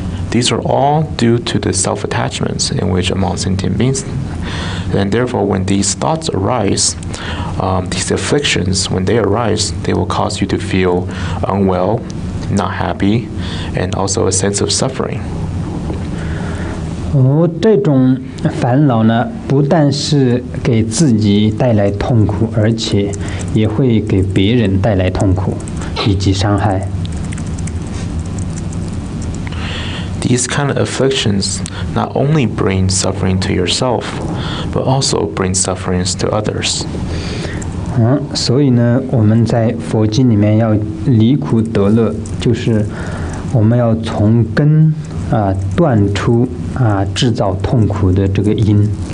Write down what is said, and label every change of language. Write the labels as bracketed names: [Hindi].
[English] These are all due to the self-attachments in which among sentient beings. And therefore, when these thoughts arise, these afflictions, when they arise, they will cause you to feel unwell, not happy, and also a sense of suffering. [Chinese] 这种烦恼呢，不但是给自己带来痛苦，而且也会给别人带来痛苦以及伤害。 [English] These kind of afflictions not only bring suffering to yourself, but also bring sufferings to others. [Chinese] 所以呢，我们在佛经里面要离苦得乐，就是我们要从根断出制造痛苦的这个因。